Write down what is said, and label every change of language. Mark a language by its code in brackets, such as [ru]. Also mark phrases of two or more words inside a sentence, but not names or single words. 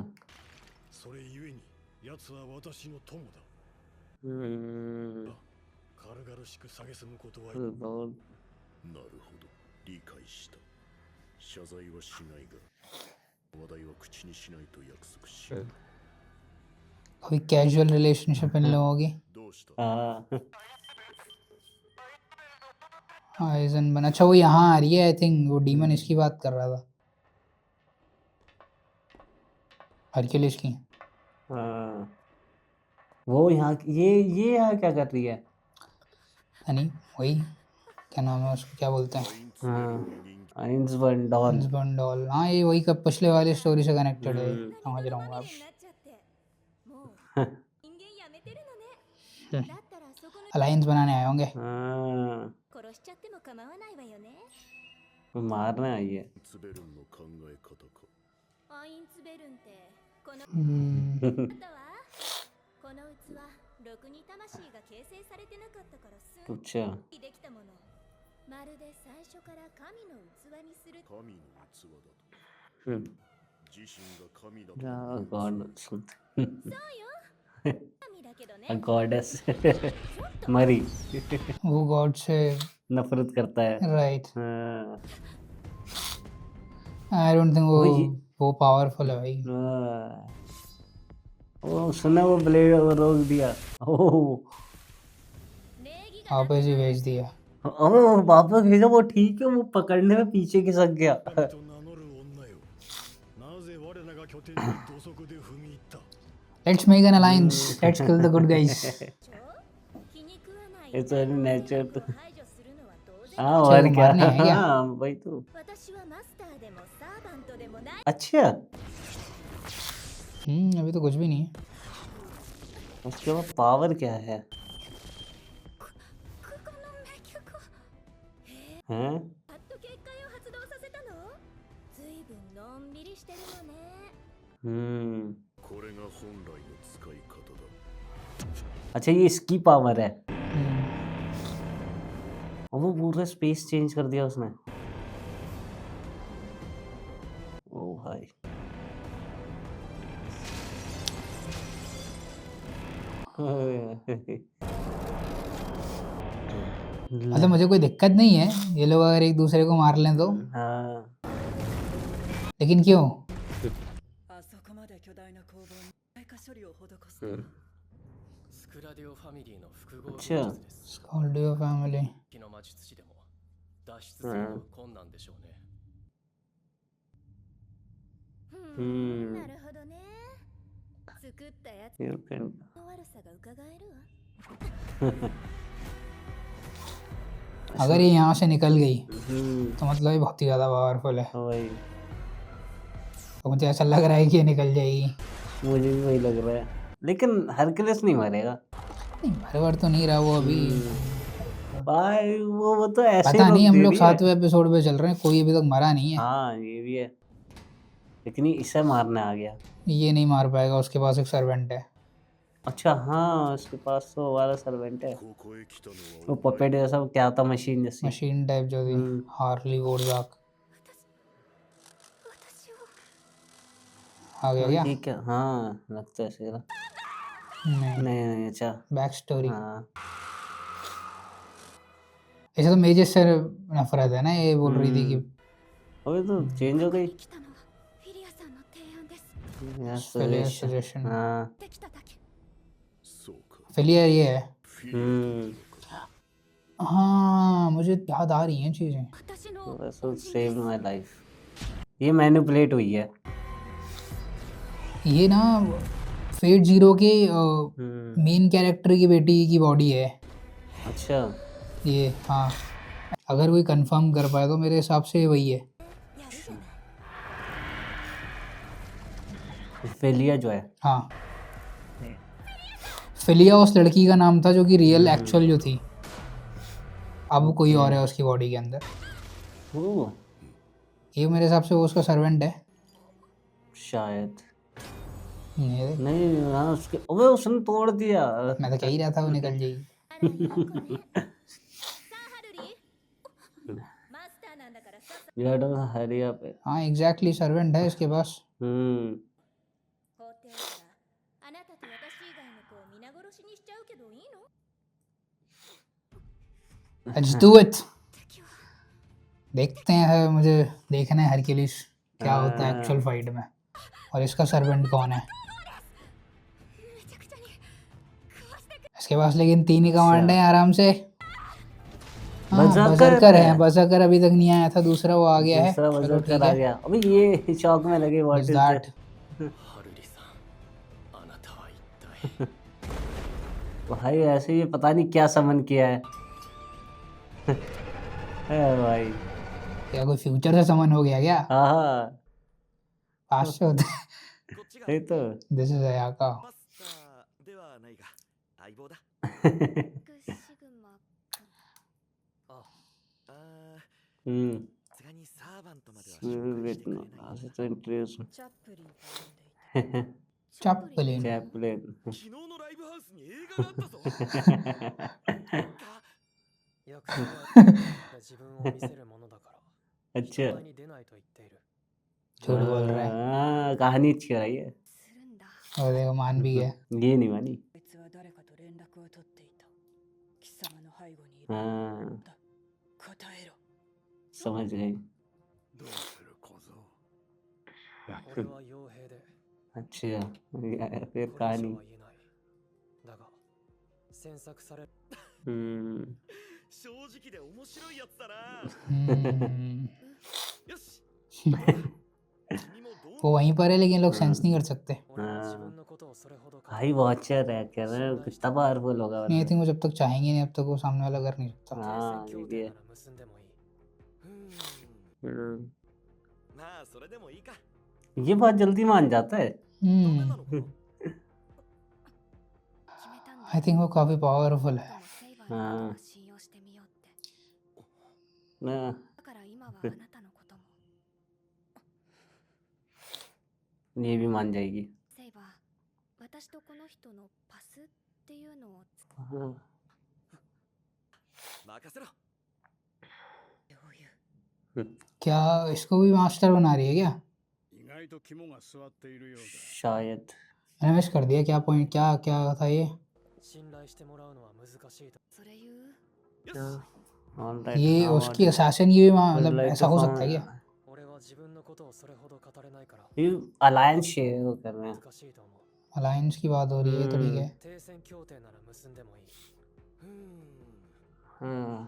[ja] それゆえに奴は私の友だ。軽々しく蔑むことは。 [hi] बहुत [ja] なるほど、理解した。謝罪はしないが、話題は口にしないと約束し。 [hi] कोई कैजुअल रिलेशनशिप इन लोगों की। [ja] どうした。 [hi] हाँ आइजन बन, अच्छा वो यहाँ आ रही है [en] I think. [hi] वो डीमन इसकी बात कर रहा था, हरक्यूलिस की। हाँ वो यहाँ ये यहाँ क्या कर रही है। नहीं वही, क्या नाम है उसको, क्या बोलते हैं, हाँ आइंसबर्न डॉल। हंसबर्न डॉल। हाँ ये वही कब पिछले वाली स्टोरी से कनेक्टेड है, हम्म। समझ रहा हूँ अब। [ja] になっちゃってもう人間やめてるのねだったらそこの [hi] अलायंस बनाने आए होंगे। हाँ [ja] 殺しちゃっても構わないわよね [hi] वो मारने आई है। [ja] ツベルンの考え方か。アインツベルンってこの Hmm. あとはこの器ろくに魂が形成されてなかったからすん [hi] अच्छा [ja] できたものまるで最初から神の器にする神の器だと हम्म 自身が神だと [en] या god something [ja] 神だけど a ね [hi] goddess मरी वो गॉड से नफरत करता है राइट हाँ, [en] I don't think [hi] वही- वो पावरफुल है भाई हाँ। वो सुना वो ब्लेड वो रोक दिया ओह [ja] 礼儀が [hi] वापस ही भेज दिया ओ वापस भेजा वो ठीक है वो पकड़ने में पीछे खिसक गया [ja] 神と名乗る女よなぜ我らが拠点に土足で踏み入った [en] let's make an alliance let's kill the good guys [ja] 気に食わない [en] It's only nature to [ja] 排除するのは当然 [hi] हाँ अच्छा, और वो क्या मारने हैं क्या? हाँ वही तो [ja] 私はマスターでもサーバントでもない [hi] अच्छा अभी तो कुछ भी नहीं है उसके बाद पावर क्या है [ja] ここの名曲を [hi] हैं [ja] やっと結界を発動させたのずいぶんのんびりしてるのねこれが本来の使い方だ [hi] अच्छा ये इसकी पावर है हम्म, और वो पूरा [en] space change [hi] कर दिया उसने ओ भाई मतलब मुझे कोई दिक्कत नहीं है ये लोग अगर एक दूसरे को मार लें तो हाँ लेकिन क्यों [ja] あそこまで巨大な工房に耐火処理を施すスクラディオファミリーの複合 [hi] अच्छा [ja] 技術です [en] Call your family [ja] 火の魔術師でも脱出するのは困難でしょうね、うんなるほどね作ったやつ [en] you can [ja] の悪さが伺えるわ [hi] अगर ये यहाँ से निकल गई हम्म, तो मतलब ये बहुत ही ज़्यादा पावरफुल है वही तो मुझे ऐसा लग रहा है कि ये निकल जाएगी मुझे भी वही लग रहा है लेकिन हरकुलस नहीं मरेगा नहीं भर तो नहीं रहा वो अभी भाई वो तो ऐसे पता ही नहीं रोक हम दे लोग रही है। 7वें एपिसोड पे चल रहे हैं कोई अभी तक मरा नहीं है हाँ ये भी है लेकिन ये इसे मारने आ गया ये नहीं मार पाएगा उसके पास एक सर्वेंट है अच्छा हाँ उसके पास तो वो वाला सर्वेंट है [ja] ここへ来たの [hi] वो [ja] は [hi] पपेट जैसा वो क्या था मशीन जैसी मशीन टाइप जो थी हम्म। हार्ली वोरजाक [ja] 私を [hi] आ गया क्या ठीक है हाँ लगता है ऐसे ना नहीं नहीं नहीं अच्छा [en] back story [hi] हाँ ऐसे तो मेजर से नफरत है ना ये बोल रही थी कि अबे तो चेंज हो गई [ja] 来たのはフィリアさんの提案です [en] Yes, Failure suggestion. suggestion [hi] हाँ [ja] できただけそうか [hi] फेलियर ये है [ja] フィリアというのか [hi] हाँ मुझे याद आ रही हैं चीज़ें [ja] 私の [en] That's what saved my life. [hi] ये मैनिपुलेट हुई है ये ना फेट जीरो के हम्म, मेन कैरेक्टर की बेटी की बॉडी है अच्छा ये हाँ अगर कोई कंफर्म कर पाए तो मेरे हिसाब से वही है [ja] やるじゃない [hi] फेलिया जो है हाँ फिलिया उस लड़की का नाम था जो कि [en] real actual [hi] जो थी अब कोई और है उसकी बॉडी के अंदर ओह, ये मेरे हिसाब से वो उसका सर्वेंट है शायद ये देख, नहीं हाँ उसके अबे उसने तोड़ दिया मैं तो कह ही रहा था वो निकल जाएगी [ja] あらいい子ねさあハルリマスターなんだからさっさ [en] You don't hurry up. [hi] हाँ एग्जैक्टली सर्वेंट है इसके पास [ja] 法廷からあなたと私以外の子を皆殺しにしちゃうけどいいの [en] let's do it [ja] 敵は [hi] देखते हैं मुझे देखना है हरक्यूलिस क्या होता है [en] actual fight [hi] में और इसका सर्वेंट कौन है [ja] めちゃくちゃに食わしてく [hi] इसके पास लेकिन 3 ही कमांड है आराम से हाँ बजरकर बजरकर है है। बजरकर अभी तक नहीं आया था दूसरा वो आ गया है दूसरा चलो वजन ठीक कर आ है गया अबे ये शौक में लगे व्हाट [en] What's इज that? [ja] ハルリさんあなたは一体 [hi] भाई ऐसे ये पता नहीं क्या समन किया है है भाई क्या कोई फ्यूचर से समन हो गया क्या हाँ पास से होता है [ja] こっちが [hi] ये तो [en] this is Ayaka [ja] マスターではないが相棒だシグマああ हम्म さすがにサーバントまでは [en] Spirit [ja] 紹介してくれ [en] no [ja] ない [en] as it introduce [ja] チャップリンと呼んでい [hi] चैपलिन। चैपलिन [ja] 昨日のライブハウスに映画があったぞ約束は自分を見せるものだから [hi] अच्छा [ja] 人前に出ないと言っている [hi] झूठ बोल रहा है। कहानी अच्छी कराई है [ja] するんだ [hi] और देखो मान भी गया। ये नहीं मानी [ja] こいつは誰かと連絡を取っていた。貴様の背後にいる。 [hi] हाँ [ja] 答えろ。 [hi] समझ गई [ja] どうする小僧。俺は傭兵で [hi] अच्छा फिर [ja] これ以上 [hi] कहानी [ja] は言えないだが詮索される हम्म 正直で面白いやつだな हम्म, よし君もどう [hi] वो वहीं पर है लेकिन लोग सेंस नहीं कर सकते। [ja] 俺は自分のことをそれほど語 [hi] भाई वॉचर है कह रहे हैं कितना पावरफुल होगा नहीं आई वरना। थिंक वो जब तक चाहेंगे नहीं अब तक वो सामने वाला कर नहीं सकता। [ja] 停 [hi] हाँ [ja] 戦協 [hi] ये [ja] 定 [hi] भी [ja] なら結んでもいいうーん [hi] है [ja] まあそれでもいいか [hi] ये बहुत जल्दी मान जाता है [ja] ダメ हम्म なのか決めたんだ [en] I think [hi] वो काफी पावरफुल [ja] で [hi] है। [ja] もセイバーのことは信用してみようって [hi] हाँ, [ja] だから今はあなたのことも [hi] ये भी मान जाएगी [ja] セイバー私とこの人のパスっていうのを [hi] हाँ [ja] 任せろ [hi] क्या इसको भी मास्टर बना रही है क्या? [ja] 意外と肝が据わっているようだ。 [hi] शायद मैंने मिस कर दिया क्या पॉइंट क्या क्या था ये? [ja] 信頼してもらうのは難しいとそれ言うよし [hi] ऑलराइट ये उसकी असैसिन की भी मतलब [en] like [hi] ऐसा [en] to [hi] हो [en] found- [hi] सकता है क्या? [ja] 俺は自分のことをそれほど語れないから [hi] ये अलायंस शेयर वो कर रहे हैं [ja] 難しいと思う [hi] अलायंस की बात हो रही है तो ठीक है। [ja] 停戦協定なら結んでもいいうーん [hi] हाँ